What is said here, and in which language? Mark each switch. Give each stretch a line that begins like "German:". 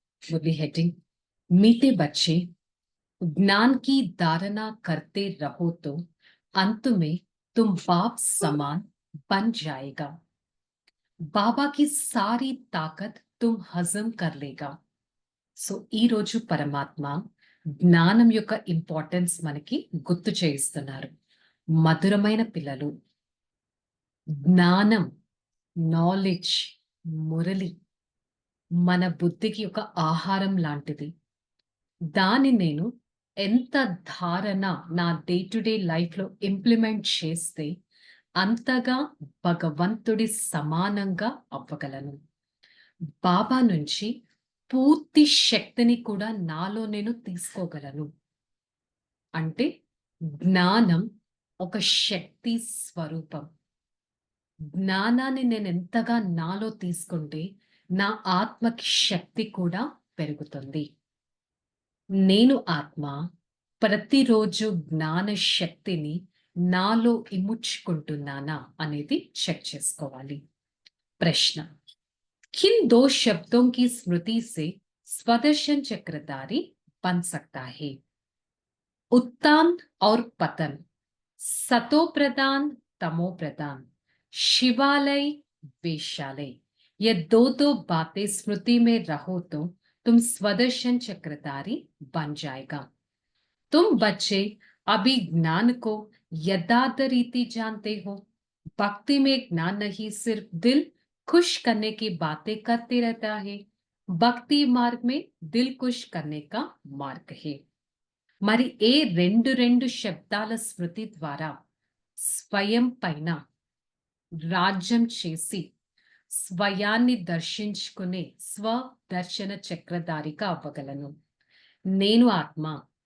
Hindi: मुरली heading, मीठे बच्चे ज्ञान की धारणा करते रहो तो अंत में तुम बाप समान बन जाएगा. बाबा की सारी ताकत तुम हजम कर लेगा.
Telugu: సో ఈ రోజు పరమాత్మ జ్ఞానం యొక్క ఇంపార్టెన్స్ మనకి గుర్తు చేయిస్తున్నారు. మధురమైన పిల్లలు, జ్ఞానం, నాలెడ్జ్, మురళి మన బుద్ధికి ఒక ఆహారం లాంటిది. దాన్ని నేను ఎంత ధారణ నా డే టు డే లైఫ్లో ఇంప్లిమెంట్ చేస్తే అంతగా భగవంతుడి సమానంగా అవ్వగలను. బాబా నుంచి పూర్తి శక్తిని కూడా నాలో నేను తీసుకోగలను. అంటే జ్ఞానం ఒక శక్తి స్వరూపం. జ్ఞానాన్ని నేను ఎంతగా నాలో తీసుకుంటే నా ఆత్మకి శక్తి కూడా పెరుగుతుంది. నేను ఆత్మ ప్రతిరోజు జ్ఞాన శక్తిని నాలో ఇముడ్చుకుంటున్నానా అనేది చెక్ చేసుకోవాలి. ప్రశ్న,
Hindi: किन दो शब्दों की स्मृति से स्वदर्शन चक्रधारी बन सकता है? उत्थान और पतन, सतो प्रदान तमो प्रदान, शिवालय वेश्यालय. ये दो बातें स्मृति में रहो तो तुम स्वदर्शन चक्रधारी बन जाएगा. तुम बच्चे अभी ज्ञान को यथार्थ रीति जानते हो. भक्ति में ज्ञान नहीं, सिर्फ दिल खुश करने की बातें करते रहता है. भक्ति मार्ग में दिल खुश करने का मार्ग है.
Telugu: మరి ఏ రెండు శబ్దాల స్మృతి ద్వారా స్వయం పైన రాజ్యం చేసి స్వయాన్ని దర్శించుకునే స్వదర్శన చక్రధారిగా అవ్వగలను? నేను ఆత్మ.